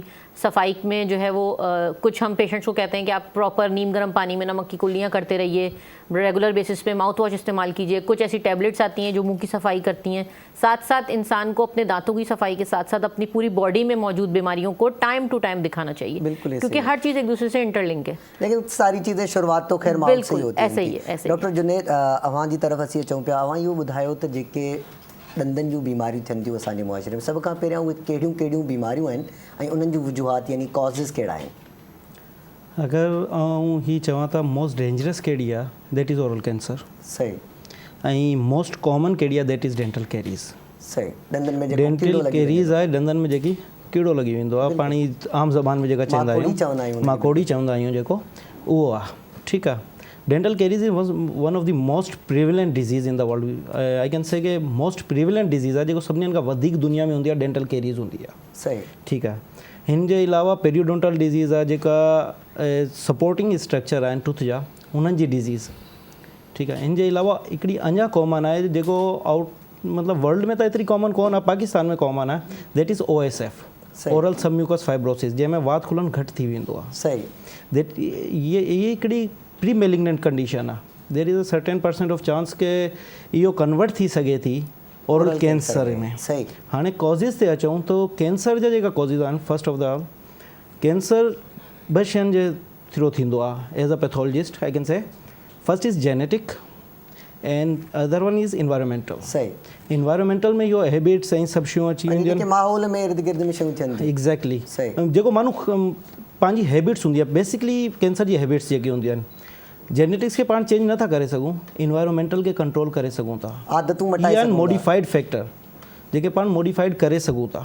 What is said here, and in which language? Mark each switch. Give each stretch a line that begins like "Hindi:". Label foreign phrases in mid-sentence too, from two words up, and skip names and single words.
Urdu: صفائی میں جو ہے وہ کچھ ہم پیشنٹس کو کہتے ہیں کہ آپ پراپر نیم گرم پانی میں نمک کی کلیاں کرتے رہیے,
English: regular basis
Urdu: पे
English: mouth wash
Urdu: استعمال کیجیے. کچھ ایسی ٹیبلیٹس آتی ہیں جو منہ کی صفائی کرتی ہیں۔ ساتھ ساتھ انسان کو اپنے دانتوں کی صفائی کے ساتھ ساتھ اپنی پوری باڈی میں موجود بیماریوں کو
English: time to time
Urdu: دکھانا چاہیے، کیونکہ ہر چیز ایک دوسرے سے انٹرلنک ہے. لیکن ساری چیزیں شروعات تو خیر ماؤتھ سے ہی ہوتی ہے. ایسے ہی ہے.
Sindhi: डॉक्टर जुनेद, अवां जी तरफ़ असीं अचूं पिया, अवां इहो ॿुधायो त जेके ॾंदनि जूं बीमारियूं थियनि थियूं असांजे मुआशरे में, सभ खां पहिरियां उहे कहिड़ियूं कहिड़ियूं बीमारियूं आहिनि ऐं उन्हनि जूं वजूहात यानी कॉज़िस कहिड़ा आहिनि? अगरि आउं ही चवां त
English: most dangerous
Sindhi: कहिड़ी आहे,
English: that is oral cancer.
Sindhi: सही। ऐं
English: most common
Sindhi: कहिड़ी आहे,
English: that is dental caries.
Sindhi: सही। ॾंदनि में
English: dental caries
Sindhi: आहे, ॾंदनि में जेकी कीड़ो लॻी वेंदो आहे, पाणी आम ज़बान में जेका चवंदा आहियूं, माकोड़ी चवंदा आहियूं जेको, उहो आहे। ठीकु आहे।
English: dental caries is one of the most prevalent disease in the world. I can say
Sindhi: कि
English: most prevalent disease
Sindhi: आहे जेको सभिनीनि खां वधीक दुनिया में हूंदी आहे,
English: dental caries
Sindhi: हूंदी आहे। सही। ठीकु आहे। हिन जे अलावा
English: periodontal disease
Sindhi: आहे जेका
English: supporting structure
Sindhi: आहिनि टूथ जा, उन्हनि जी डिज़ीज़। ठीकु आहे। हिन जे अलावा हिकिड़ी अञा कॉमन आहे जेको मतिलबु वर्ल्ड में त एतिरी कॉमन कोन आहे, पाकिस्तान में कॉमन आहे,
English: that is OSF, oral submucous fibrosis,
Sindhi: जंहिंमें वात खुलण घटि थी वेंदो आहे। सही। दैट ये हिकिड़ी
English: pre malignant condition
Sindhi: आहे।
English: there is a certain % of chance
Sindhi: के इहो कन्वर्ट थी सगे थी
English: oral cancer में। सही।
Sindhi: हाणे कॉज़िस ते अचूं तो कैंसर जा जेका कॉज़िस आहिनि,
English: first of the all cancer
Sindhi: ॿ शयुनि जे थ्रू थींदो आहे
English: as a pathologist. I can say first is genetic and other one is environmental.
Sindhi: सही। इन्वायरमेंटल में इहो हैबिट्स ऐं सभु शयूं अची वेंदियूं आहिनि, माहौल में इर्द गिर्द में शयूं थियनि थियूं। एग्ज़ैक्टली। सही। जेको माण्हू पंहिंजी हैबिट्स हूंदी आहे, बेसिकली कैंसर जी हैबिट्स जेकी हूंदियूं आहिनि, जेनेटिक्स के पाण चेंज नथा करे सघूं, इन्वायरमेंटल के कंट्रोल करे सघूं था, आदतूं मटाए सघूं,
English: modified factor
Sindhi: जेके पाण मॉडिफाइड करे सघूं था।